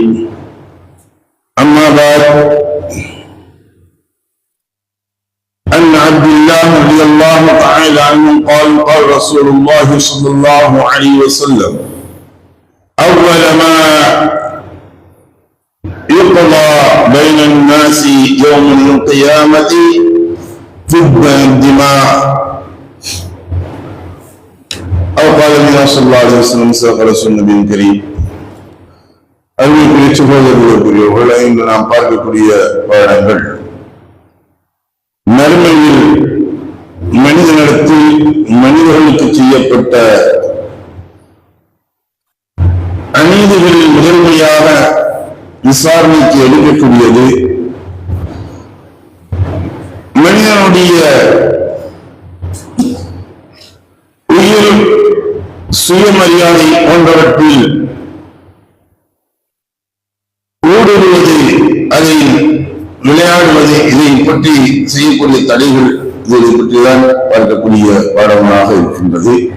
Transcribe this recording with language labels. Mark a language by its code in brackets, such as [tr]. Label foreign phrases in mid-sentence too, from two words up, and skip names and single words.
[ar] أما بعد، عن عبد الله رضي الله تعالى عنه قال قال رسول الله صلى الله عليه وسلم: أول ما يقضى بين الناس يوم القيامة فداء الدماء، أو قال النبي صلى الله عليه وسلم صدق رسول النبي الكريم. [ta] அருமைக்குரிய சகோதரர்களே, இன்று நாம் பார்க்கக்கூடிய பாடங்கள் மறுமையில் மனிதனிடத்தில் மனிதர்களுக்கு செய்யப்பட்ட அநீதிகளில் முதன்மையாக விசாரணைக்கு எடுக்கக்கூடியது மனிதனுடைய உயிர், சுயமரியாதை போன்றவற்றில் ஊடுருவது, அதை விளையாடுவது, இதை பற்றி செய்யக்கூடிய தடைகள், இதை பற்றிதான் பார்க்கக்கூடிய பாடமாக இருக்கின்றது.